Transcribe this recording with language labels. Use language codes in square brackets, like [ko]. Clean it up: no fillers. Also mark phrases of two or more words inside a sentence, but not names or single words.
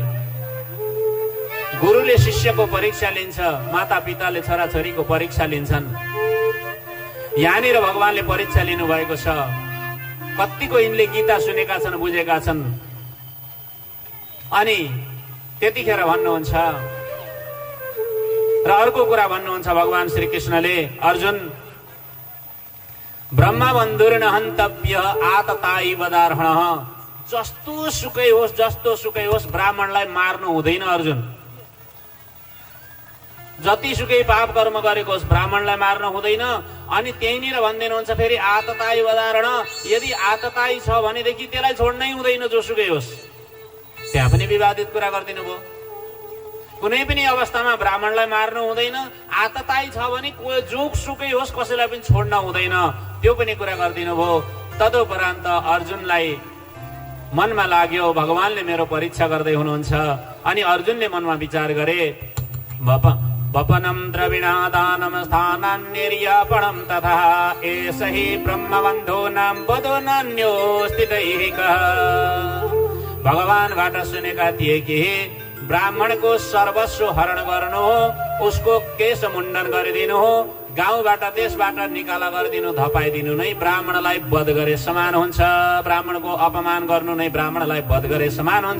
[ne] गुरुले शिष्यको परीक्षा लिन्छ, माता पिताले छोराछोरीको परीक्षा लिन्छन्। यहाँनिर भगवानले परीक्षा लिनु भएको छ। कतिको यिनले गीता सुनेका छन्, बुझेका छन्। अनि त्यतिखेर भन्नुहुन्छ र अर्को कुरा भन्नुहुन्छ भगवान श्री कृष्णले, [sa] अर्जुन ब्रह्मा बन्धुर्न हन्तव्य आतताई वदार्हण। [ne] जस्तो सुकै होस् ब्राह्मणलाई मार्नु हुँदैन अर्जुन। जतिसुकै पाप कर्म गरेको होस् ब्राह्मणलाई मार्न हुँदैन। अनि त्यहीँनिर भनिदिनुहुन्छ फेरि [sa] आतताई वदारण, [ne] यदि आतताई छ भनेदेखि त्यसलाई छोड्नै हुँदैन जोसुकै होस्। त्यहाँ पनि विवादित कुरा गरिदिनु भयो। कुनै पनि अवस्थामा ब्राह्मणलाई मार्नु हुँदैन, आतताई छ भने जोसुकै होस् कसैलाई पनि छोड्न हुँदैन, त्यो पनि कुरा गरिदिनु भयो। तदुपरान्त अर्जुनलाई मनमा लाग्यो भगवानले मेरो परीक्षा गर्दै हुनुहुन्छ। अनि अर्जुनले मनमा विचार गरे, [sa] वपनम द्रविणादानम स्थानान्यर्यापणम तथा एष हि ब्रह्मबन्धूनां वदो नान्योऽस्ति दैहिकः। [ne] भगवानबाट सुनेका थिए कि ब्राह्मणको सर्वस्व हरण गर्नु हो, उसको केश मुण्डन गरिदिनु हो, गाउँबाट देशबाट निकाला गरिदिनु, धपाइदिनु नै ब्राह्मणलाई वध गरे समान हुन्छ। ब्राह्मणको अपमान गर्नु नै ब्राह्मणलाई वध गरे समान हुन्छ।